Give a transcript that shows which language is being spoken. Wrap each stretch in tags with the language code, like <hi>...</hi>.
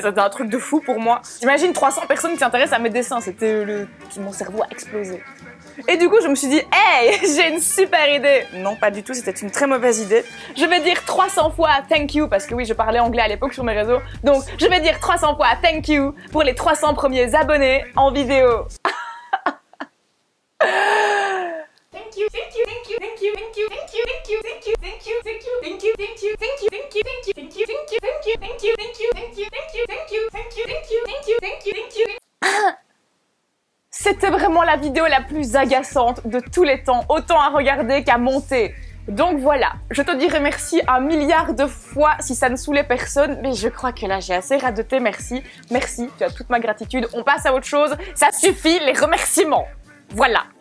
<fr>C'était un truc de fou pour moi. J'imagine 300 personnes qui s'intéressent à mes dessins, c'était mon cerveau a explosé. Et du coup, je me suis dit, hey, j'ai une super idée. Non, pas du tout, c'était une très mauvaise idée. Je vais dire 300 fois</fr> <en>thank you,</en> <fr>parce que oui, je parlais anglais à l'époque sur mes réseaux. Donc, je vais dire 300 fois</fr> <en>thank you</en> <fr>pour les 300 premiers abonnés en vidéo.</fr> <en>Thank you, thank you, thank you, thank you, thank you, thank you, thank you, thank you, thank you, thank you, thank you, thank you, thank you, thank you, thank you, thank you, thank you, thank you, thank you, thank you, thank you, thank you, thank you, thank you, thank you, thank you, thank you, thank you.</en> <fr>C'était vraiment la vidéo la plus agaçante de tous les temps, autant à regarder qu'à monter. Donc voilà, je te dirai merci 1 milliard de fois si ça ne saoulait personne, mais je crois que là j'ai assez radoté, merci. Merci, tu as toute ma gratitude, on passe à autre chose, ça suffit les remerciements. Voilà.</fr>